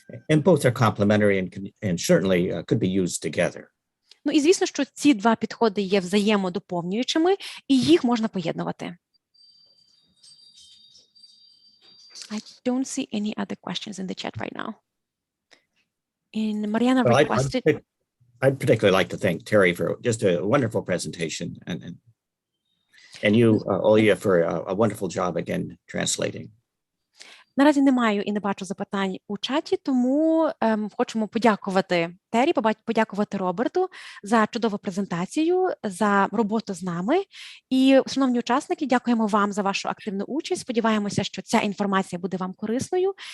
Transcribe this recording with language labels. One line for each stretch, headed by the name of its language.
English: And both are complementary and certainly could be used together.
Ukrainian: Ну і звісно, що ці два підходи є взаємодоповнюючими, і їх можна поєднувати.
English: I don't see any other questions in the chat right now. And Mariana requested... I'd particularly like to thank Terry for just a wonderful presentation and you, Olya, for a wonderful job again translating.
Ukrainian: Наразі не маю і не бачу запитань у чаті, тому хочемо подякувати Тері, подякувати Роберту за чудову презентацію, за роботу з нами. І, шановні учасники, дякуємо вам за вашу активну участь. Сподіваємося, що ця інформація буде вам корисною.